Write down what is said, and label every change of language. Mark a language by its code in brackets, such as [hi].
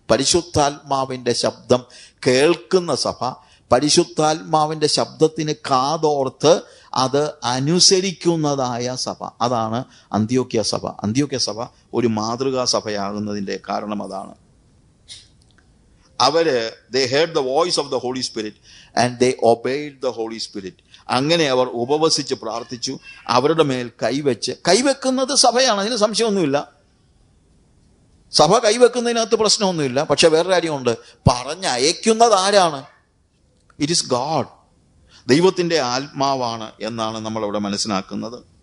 [ml] പരിശുദ്ധാത്മാവിൻ്റെ ശബ്ദം കേൾക്കുന്ന സഭ, പരിശുദ്ധാത്മാവിൻ്റെ ശബ്ദത്തിന് കാതോർത്ത് അത് അനുസരിക്കുന്നതായ സഭ, അതാണ് അന്ത്യോക്യ സഭ. അന്ത്യോക്യ സഭ ഒരു മാതൃകാ സഭയാകുന്നതിൻ്റെ കാരണം അതാണ്. [en] they heard the voice of the Holy Spirit and they obeyed the Holy Spirit. [ml] അങ്ങനെ അവർ ഉപവസിച്ച് പ്രാർത്ഥിച്ചു, അവരുടെ മേൽ കൈവെക്കുന്നത് സഭയാണ്. അതിന് സംശയമൊന്നുമില്ല. സഭ കൈവെക്കുന്നതിനകത്ത് പ്രശ്നമൊന്നുമില്ല. പക്ഷെ വേറെ കാര്യമുണ്ട്, പറഞ്ഞയക്കുന്നത് ആരാണ്? [en] It is God. [ml] ദൈവത്തിൻ്റെ ആത്മാവാണ് എന്നാണ് നമ്മളവിടെ മനസ്സിലാക്കുന്നത്.